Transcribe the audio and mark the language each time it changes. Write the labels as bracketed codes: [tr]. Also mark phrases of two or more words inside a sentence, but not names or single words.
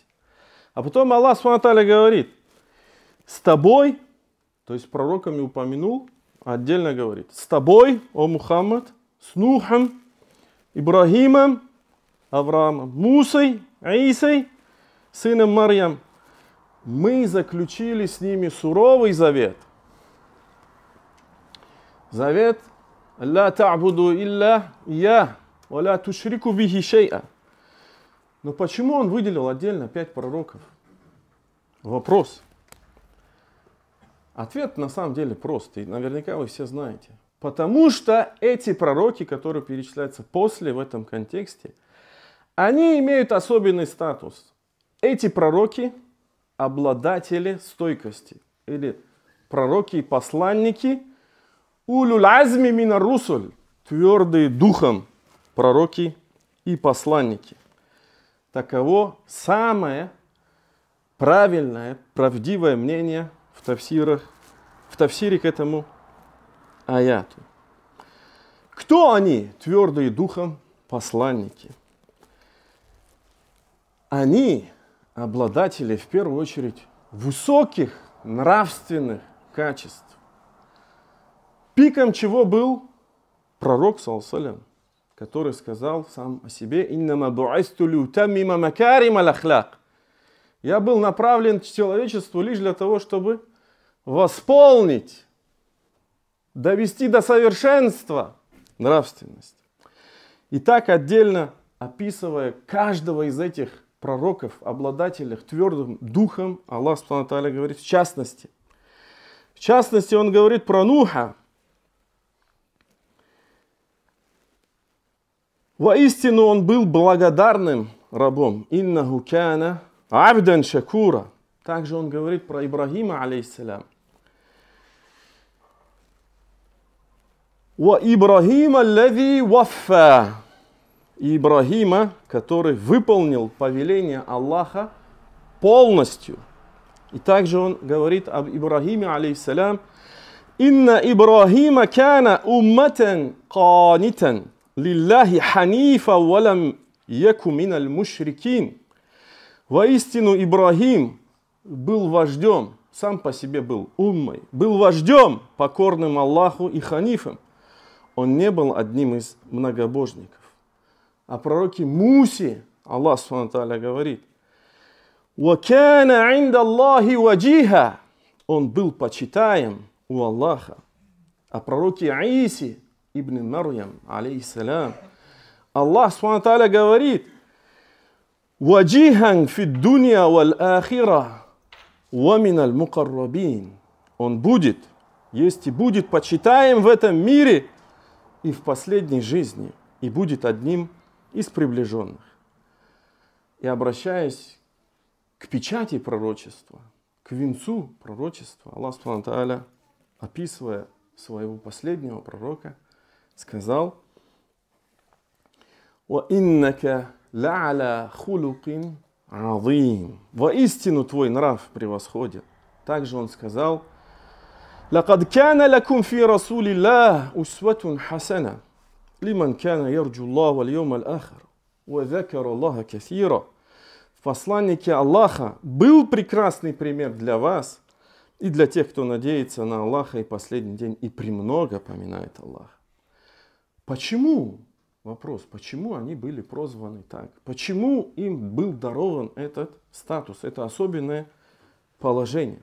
[ru] А потом [ar] الله سبحانه وتعالى [ru] говорит: с тобой, то есть пророками упомянул, отдельно говорит: с тобой, о Мухаммад, с Нухом, Ибрахимом, Авраамом, Мусой, Исой, сыном Марьям, мы заключили с ними суровый завет. [ar] Завет: «لا تعبدوا إلا إياي, ولا تشركوا به شيئا». [ru] Но почему он выделил отдельно 5 пророков? Вопрос. Ответ на самом деле прост, и наверняка вы все знаете. Потому что эти пророки, которые перечисляются после в этом контексте, они имеют особенный статус. Эти пророки – обладатели стойкости. Или пророки и посланники [ar] أولو العزم من الرسل, [ru] твердые духом пророки и посланники. Таково самое правильное, правдивое мнение в тафсире к этому аяту. Кто они, твердые духом посланники? Они обладатели, в первую очередь, высоких нравственных качеств. Пиком чего был пророк, [ar] صلى الله عليه وسلم, [ru] который сказал сам о себе: [ar] «إنما بعثت لأتمم مكارم الأخلاق». [ru] Я был направлен к человечеству лишь для того, чтобы восполнить, довести до совершенства нравственность. И так, отдельно описывая каждого из этих пророков, обладателей твердым духом, [ar] الله سبحانه وتعالى [ru] говорит в частности. В частности, он говорит про Нуха. Воистину он был благодарным рабом. [ar] إنه كان عبدا شكورا. [ru] Также он говорит про Ибрахима, алейхиссалям. [ar] وإبراهيم الذي وفى. [ru] Ибрахима, который выполнил повеление Аллаха полностью. И также он говорит об Ибрахиме, [ar] عليه السلام إن إبراهيم كان أمة قانتا لله حنيفا ولم يك من المشركين». [ru] Воистину Ибрахим был вождем, сам по себе был уммой, был вождем, покорным Аллаху и ханифом. Он не был одним из многобожников. О пророке Мусе [ar] الله سبحانه وتعالى [ru] говорит: [ar] «وكان عند الله وجيها». [ru] Он был почитаем у Аллаха. О пророке Исе ибн Марьям, алейхиссалям, [ar] الله سبحانه وتعالى [ru] говорит: [ar] «وجيها في الدنيا والآخرة». وَمِنَ الْمُقَرَّبِينَ. [ru] Он будет, есть и будет почитаем в этом мире и в последней жизни, и будет одним из приближенных. И обращаясь к печати пророчества, к венцу пророчества, [ar] الله سبحانه تعالى, [ru] описывая своего последнего пророка, сказал: [ar] وَإِنَّكَ لَعَلَى خُلُقٍ عَظِيمٍ. [ru] Воистину твой нрав превосходен. Также он сказал: [ar] لَقَدْ كَانَ لَكُمْ فِي رَسُولِ اللَّهِ أُسْوَةٌ حَسَنَةٌ لِمَنْ كَانَ يَرْجُو اللَّهَ وَالْيَوْمَ الْآخِرَ وَذَكَرَ اللَّهَ كَثِيرًا. [ru] В посланнике Аллаха был прекрасный пример для вас и для тех, кто надеется на Аллаха и последний день и премного поминает Аллаха. Почему? Вопрос, почему они были прозваны так? Почему им был дарован этот статус, это особенное положение?